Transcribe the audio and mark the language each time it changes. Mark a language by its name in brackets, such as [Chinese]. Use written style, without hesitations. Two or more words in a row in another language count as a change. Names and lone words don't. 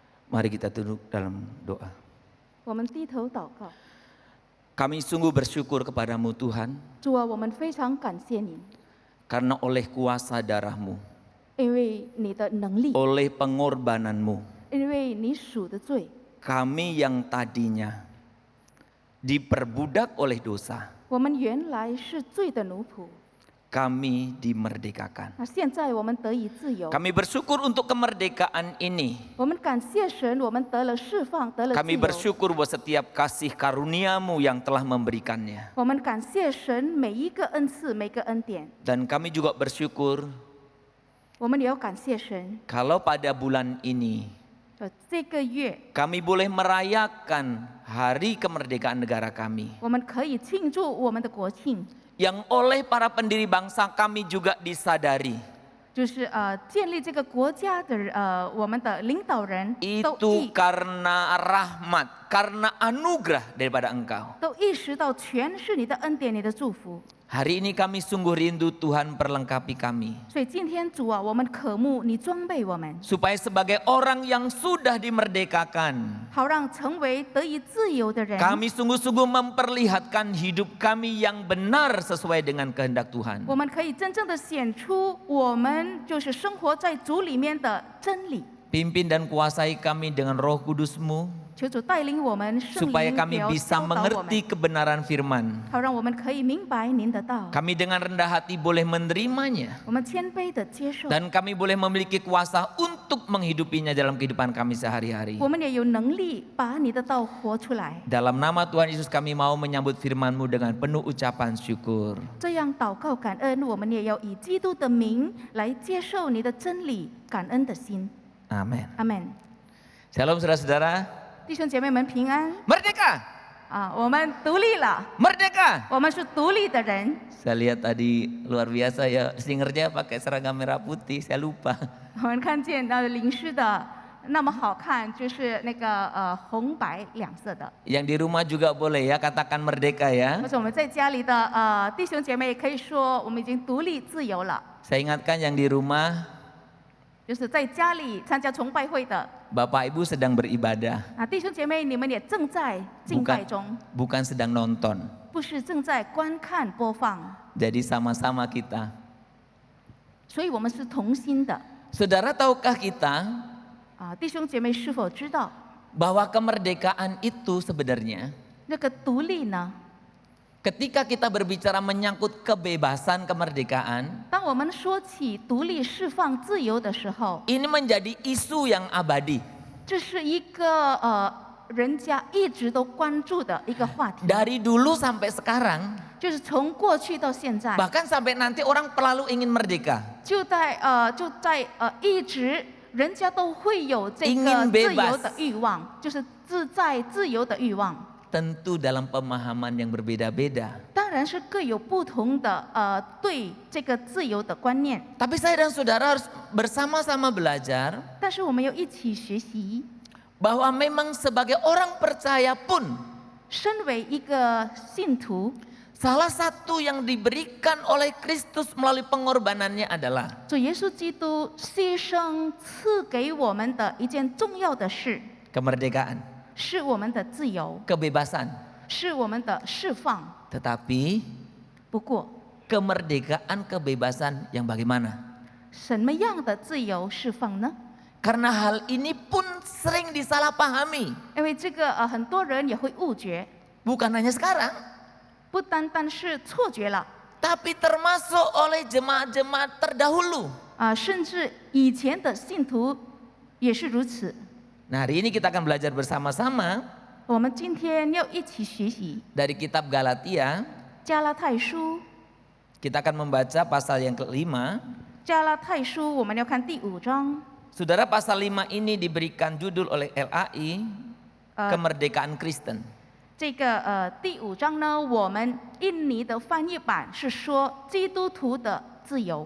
[Indonesian] Mari kita tunduk dalam doa. [Chinese] 我们低头祷告， [Indonesian] Kami sungguh bersyukur kepadamu Tuhan, [Chinese] 主啊，我们非常感谢您， [Indonesian] karena oleh kuasa darah-Mu, [Chinese] 因为你的能力， [Indonesian] oleh pengorbanan-Mu, [Chinese] 因为你赎的罪， [Indonesian] kami yang tadinya diperbudak oleh dosa, [Chinese] 我们原来是罪的奴仆， [Indonesian] kami dimerdekakan. [Chinese] 那现在我们得以自由。 [Indonesian] Kami bersyukur untuk kemerdekaan ini. [Chinese] 我们感谢神，我们得了释放，得了自 [Indonesian] Kami [Chinese] 由。 [Indonesian] bersyukur buat setiap kasih karunia-Mu yang telah memberikannya. [Chinese] 我们感谢神每一个恩赐，每个恩典。 [Indonesian] Dan kami juga bersyukur [Chinese] 我们也要感谢神， [Indonesian] kalau pada bulan ini [Chinese] 这个月 [Indonesian] kami boleh merayakan hari kemerdekaan negara kami. [Chinese] 我们可以庆祝我们的国庆， [Indonesian] Yang oleh para pendiri bangsa kami juga disadari. [Chinese] 就是建立这个国家的我们的领导人都 [Indonesian] Itu karena rahmat, karena anugerah daripada Engkau. [Chinese] 都意识到全是你的恩典，你的祝福。 [Indonesian] Hari ini kami sungguh rindu Tuhan perlengkapi kami. [Chinese] 所以今天主啊，我们渴慕你装备我们， [Indonesian] Supaya sebagai orang yang sudah dimerdekakan, [Chinese] 好让成为得以自由的人。 [Indonesian] kami sungguh-sungguh memperlihatkan hidup kami yang benar sesuai dengan kehendak Tuhan. [Chinese] 我们可以真正的显出我们就是生活在主里面的真理。 [Indonesian] Pimpin dan kuasai kami dengan Roh Kudus-Mu, [Chinese] 求主带领我们，圣 [Indonesian] supaya [Chinese] 灵 [Indonesian] kami [Chinese] 也要 [Indonesian] bisa [Chinese] 教导我 [Indonesian] mengerti [Chinese] 们， [Indonesian] kebenaran firman. [Chinese] 好让我们可以明白您的道。 [Indonesian] Kami dengan rendah hati boleh menerimanya. [Chinese] 我们谦卑的接受， [Indonesian] Dan kami boleh memiliki kuasa untuk menghidupinya dalam kehidupan kami sehari-hari. [Chinese] 我们也有能力把你的道活出来。 [Indonesian] Dalam nama Tuhan Yesus kami mau menyambut firman-Mu dengan penuh ucapan syukur. [Chinese] 这样祷告感恩，我们也要以基督的名来接受你的真理，感恩的心。 [Indonesian] Amin. [Chinese] 阿门。 [Indonesian] Shalom saudara-saudara. [Chinese] 弟兄姐妹们平安 [Indonesian] Merdeka! [Chinese] 啊！我们独立了， [Indonesian] Merdeka! [Chinese] 我们是独立的人。 [Indonesian] Saya lihat tadi luar biasa ya, singernya pakai seragam merah putih, saya lupa. [Chinese] 我们看见领事的那么好看，就是那个红白两色的。 [Indonesian] Yang di rumah juga boleh ya, katakan merdeka ya. [Chinese] 或者我们在家里的弟兄姐妹也可以说，我们已经独立自由了。 [Indonesian] Saya ingatkan yang di rumah, [Chinese] 就是在家里参加崇拜会的 [Indonesian] Bapak Ibu sedang beribadah, [Chinese] 弟兄姐妹，你们也正在敬拜中， [Indonesian] bukan sedang nonton. [Chinese] 不是正在观看播放， [Indonesian] Jadi sama-sama kita. [Chinese] 所以我们是同心的。 [Indonesian] Saudara, tahukah kita [Chinese] 弟兄姐妹是否知道， [Indonesian] bahwa kemerdekaan itu sebenarnya [Chinese] 那个独立呢？ [Indonesian] ketika kita berbicara menyangkut kebebasan kemerdekaan, [Chinese] 当我们说起独立、释放、自由的时候， [Indonesian] ini menjadi isu yang abadi. [Chinese] 这是一个人家一直都关注的一个话题， [Indonesian] Dari dulu sampai sekarang, [Chinese] 就是从过去到现在， [Indonesian] bahkan sampai nanti orang selalu ingin merdeka. [Chinese] 就在一直人家都会有这 [Indonesian] ingin [Chinese] 个自由 [Indonesian] bebas [Chinese] 的欲望，就是自由的欲望。 [Indonesian] Tentu dalam pemahaman yang berbeda-beda. [Chinese] 当然是各有不同的对这个自由的观念， [Indonesian] Tapi saya dan saudara harus bersama-sama belajar [Chinese] 但是我们要一起学习。 [Indonesian] bahwa memang sebagai orang percaya pun [Chinese] 身为一个信徒， [Indonesian] salah satu yang diberikan oleh Kristus melalui pengorbanannya adalah [Chinese] 主耶稣基督牺牲赐给我们的一件重要的事， [Indonesian] kemerdekaan, [Chinese] 是我们的自由， [Indonesian] kebebasan. [Chinese] 是我们的释放。 [Indonesian] Tetapi [Chinese] 不过， [Indonesian] kemerdekaan kebebasan yang bagaimana? [Chinese] 什么样的自由释放呢？ [Indonesian] Karena hal ini pun sering disalahpahami. [Chinese] 因为这个很多人也会误觉， [Indonesian] Bukan hanya sekarang, [Chinese] 不单单是错觉了 [Indonesian] tapi termasuk oleh jemaat-jemaat terdahulu. [Chinese] 甚至以前的信徒也是如此。 [Indonesian] Nah, hari ini kita akan belajar bersama-sama [Chinese] 我们今天要一起学习 [Indonesian] dari kitab Galatia. [Chinese] 加拉太书， [Indonesian] Kita akan membaca pasal yang ke-5. [Chinese] 加拉太书我们要看第5章。 [Indonesian] Saudara, pasal 5 ini diberikan judul oleh LAI, Kemerdekaan Kristen. [Chinese] 这个第5章呢，我们印尼的翻译版是说基督徒的自由。